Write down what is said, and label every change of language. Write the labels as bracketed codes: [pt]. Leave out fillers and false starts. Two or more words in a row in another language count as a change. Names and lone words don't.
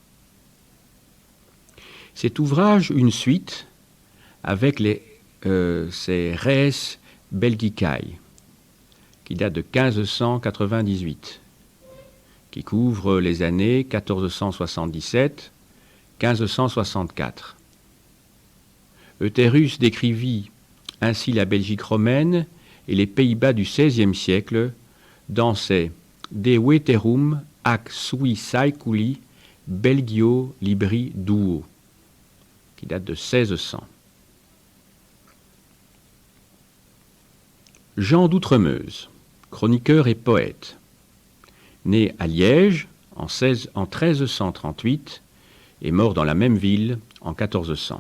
[fr] Cet ouvrage, une suite, avec ses Res Belgicae, qui date de 1598, qui couvre les années 1477-1564. Euterus décrivit ainsi la Belgique romaine et les Pays-Bas du XVIe siècle dans ses De Veterum ac sui saeculi Belgio libri duo, qui date de 1600. Jean d'Outremeuse, chroniqueur et poète, né à Liège en 1338 et mort dans la même ville en 1400.